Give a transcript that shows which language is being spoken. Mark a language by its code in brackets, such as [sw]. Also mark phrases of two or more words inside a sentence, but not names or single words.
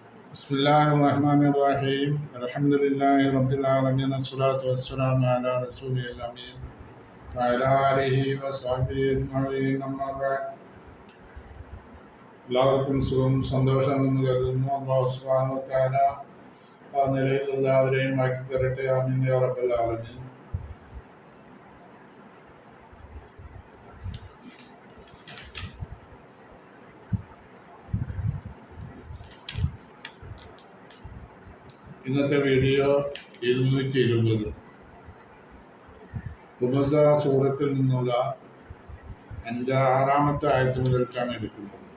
[ar] بسم الله الرحمن الرحيم الحمد لله رب العالمين الصلاة والسلام على رسوله الأمين وعلى آله وصحبه أجمعين أما بعد [ml] എല്ലാവർക്കും സുഖം സന്തോഷമെന്ന് കരുതുന്നു. [ar] الله سبحانه وتعالى [ml] ആ നിലയിൽ എല്ലാവരെയും ആക്കി തരട്ടെ. [ar] آمين يا رب العالمين. [ml] ഇന്നത്തെ വീഡിയോ 220 ഹുമസ സൂറത്തിൽ നിന്നുള്ള 6-ാമത്തെ ആയത്ത് മുതൽക്കാണ് എടുക്കുന്നത്.